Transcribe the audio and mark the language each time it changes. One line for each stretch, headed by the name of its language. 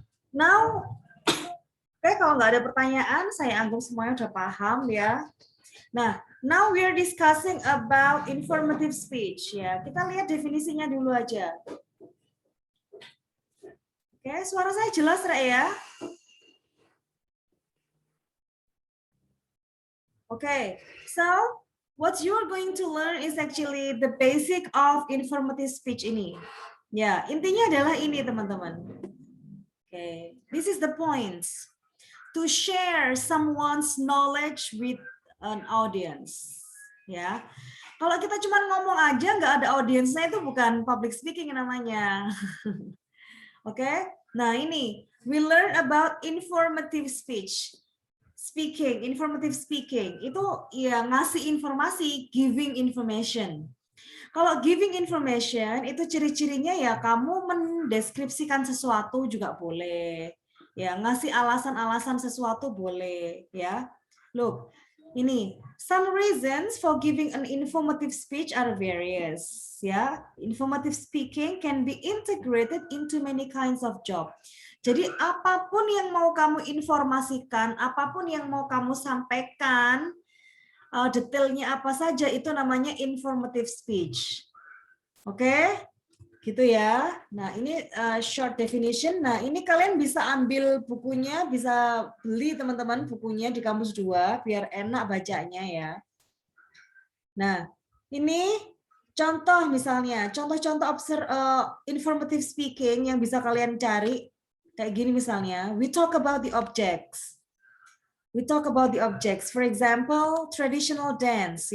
Indonesian: Now, kalau nggak ada pertanyaan, saya anggap semuanya udah paham ya.
English: Nah, now we are discussing about informative speech ya.
Indonesian: Kita lihat definisinya dulu aja. Oke, suara saya jelas ya?
English: Okay, so what you are going to learn is actually the basic of informative speech ini.
Indonesian: Ya, intinya adalah ini teman-teman.
English: Okay, this is the points. To share someone's knowledge with an audience.
Indonesian: Ya, kalau kita cuma ngomong aja nggak ada audiensnya itu bukan public speaking namanya. Oke,
English: Nah, ini we learn about informative speech.
Indonesian: Informative speaking itu ya ngasih informasi,
English: giving information.
Indonesian: Kalau giving information itu ciri-cirinya ya kamu mendeskripsikan sesuatu juga boleh. Ya, ngasih alasan-alasan sesuatu boleh, ya.
English: Look, ini some reasons for giving an informative speech are various, ya. Informative speaking can be integrated into many kinds of job.
Indonesian: Jadi apapun yang mau kamu informasikan, apapun yang mau kamu sampaikan, detailnya apa saja itu namanya informative speech. Oke, gitu ya. Nah, ini
English: short definition.
Indonesian: Nah, ini kalian bisa ambil bukunya, bisa beli teman-teman bukunya di Kamus 2 biar enak bacanya ya. Nah, ini contoh misalnya, contoh-contoh informative speaking yang bisa kalian cari kayak gini misalnya.
English: We talk about the objects. We talk about the objects. For example, traditional dance.